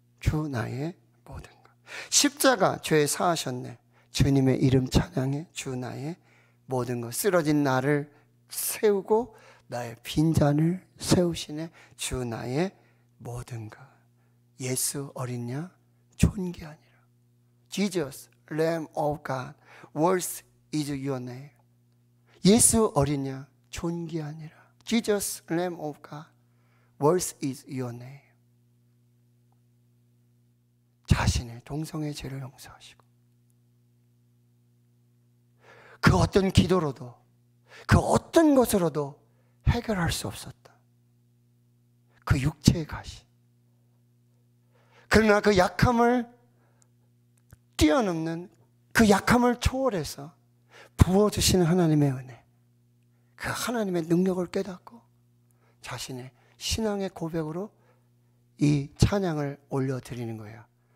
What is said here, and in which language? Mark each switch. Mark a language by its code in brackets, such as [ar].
[ko] 주 나의 모든 것. 십자가 죄 사하셨네. 주님의 이름 찬양해. 주 나의 모든 것. 쓰러진 나를 세우고 나의 빈잔을 세우시네. 주 나의 모든 것. 예수 어린 양 존귀하니라. [en] Jesus, Lamb of God, worth is your name. [ko] 예수 어린 양 존귀하니라. [en] Jesus, Lamb of God, worth is your name. [ko] 자신의 동성애 죄를 용서하시고, 그 어떤 기도로도, 그 어떤 것으로도 해결할 수 없었다. 그 육체의 가시. 그러나 그 약함을 뛰어넘는, 그 약함을 초월해서 부어주시는 하나님의 은혜, 그 하나님의 능력을 깨닫고 자신의 신앙의 고백으로 이 찬양을 올려드리는 거예요.